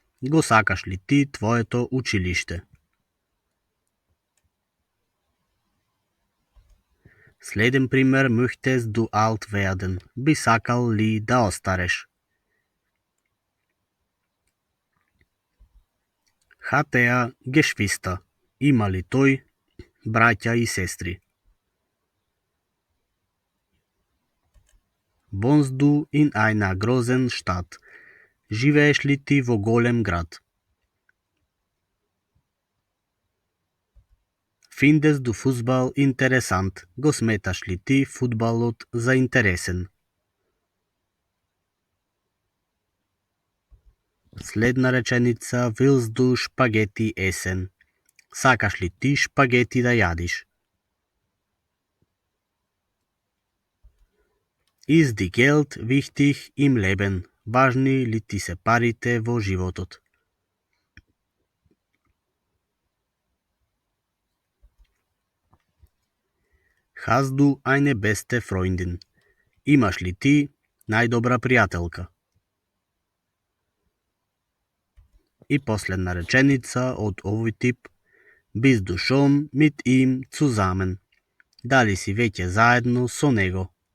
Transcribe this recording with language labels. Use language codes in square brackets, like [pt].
[mk] Го сакаш ли ти твоето училиште? Следен пример, [de] möchtest du alt werden? [mk] Би сакал ли да остареш? [de] Hat er Geschwister? [mk] Има ли тој браќа и сестри? [de] Wohnst du in einer großen Stadt? [mk] Живееш ли ти во голем град? [de] Findest du Fußball interessant? [mk] Го сметаш ли ти фудбалот заинтересен? Следна реченица, [de] willst du Spaghetti essen? [mk] Сакаш ли ти шпагети да јадиш? [de] Ist die Geld wichtig im Leben? [mk] Важни ли ти се парите во животот? [de] Hast du eine beste Freundin? [mk] Имаш ли ти најдобра пријателка? И последна реченица од овој тип, [de] bist du schon mit ihm zusammen? [mk] Дали си веќе заедно со него?